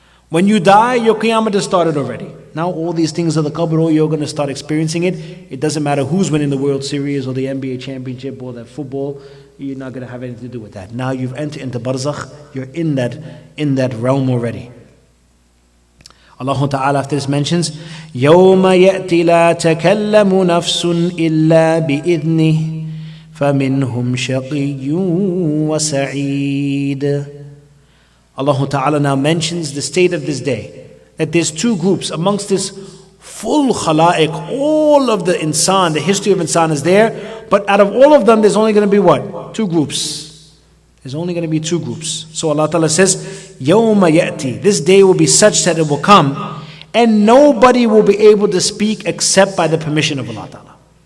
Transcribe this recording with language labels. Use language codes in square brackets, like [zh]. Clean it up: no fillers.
[en] When you die, your qiyamah has started already. Now all these things of the qabr, you're going to start experiencing it. It doesn't matter who's winning the World Series or the NBA championship or the football. You're not going to have anything to do with that. Now you've entered into barzakh. You're in that realm already. Allah Ta'ala after this mentions, [ar] يَوْمَ يَأْتِ لَا تَكَلَّمُ نَفْسٌ إِلَّا بِإِذْنِهِ فَمِنْهُمْ شَقِيٌّ وَسَعِيدٌ. [en] Allah Ta'ala now mentions the state of this day, that there's 2 groups amongst this full khalaiq. All of the insan, the history of insan is there, but out of all of them there's only going to be what? 2 groups. There's only going to be 2 groups. So Allah Ta'ala says, [ar] يَوْمَ يَأْتِ, [en] this day will be such that it will come, and nobody will be able to speak except by the permission of Allah Ta'ala.